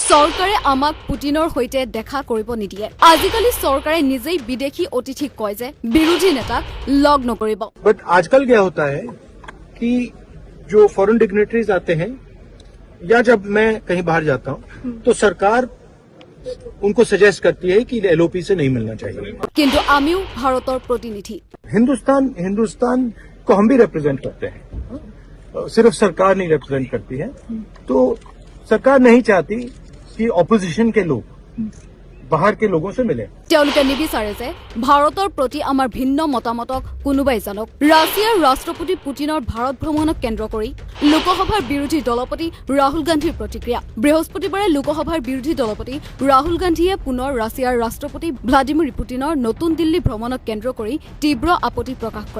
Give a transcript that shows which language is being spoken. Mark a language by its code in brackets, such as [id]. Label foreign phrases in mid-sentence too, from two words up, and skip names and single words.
[as] চৰকাৰে আমাক পুটিনৰ সৈতে দেখা কৰিব নিদিয়ে। আজিকালি চৰকাৰে নিজেই বিদেশী অতিথিক কয় যে বিৰোধী নেতাক লগ নকৰিব। [hi] बट आजकल क्या होता है कि जो [en] foreign dignitaries [hi] आते हैं या जब मैं कहीं बाहर जाता हूं तो सरकार उनको सजेस्ट करती है कि एलओपी से नहीं मिलना चाहिए। [as] কিন্তু আমিও ভাৰতৰ প্ৰতিনিধি। [hi] हिंदुस्तान को हम भी रिप्रेजेंट करते हैं, सिर्फ सरकार नहीं रिप्रेजेंट करती है। तो सरकार नहीं चाहती कि ऑपोजिशन के लोग बाहर के लोगों से मिले। [as] তেওঁলোকে নিবিচাৰে যে ভাৰতৰ প্ৰতি আমাৰ ভিন্ন মতামতক কোনোবাই জানক। ৰাছিয়াৰ ৰাষ্ট্ৰপতি পুটিনৰ ভাৰত ভ্ৰমণক কেন্দ্ৰ কৰি লোকসভাৰ বিৰোধী দলপতি ৰাহুল গান্ধীৰ প্ৰতিক্ৰিয়া। বৃহস্পতিবাৰে লোকসভাৰ বিৰোধী দলপতি ৰাহুল গান্ধীয়ে পুনৰ ৰাছিয়াৰ ৰাষ্ট্ৰপতি ভ্লাডিমিৰ পুটিনৰ নতুন দিল্লী ভ্ৰমণক কেন্দ্ৰ কৰি তীব্ৰ আপত্তি প্ৰকাশ কৰে।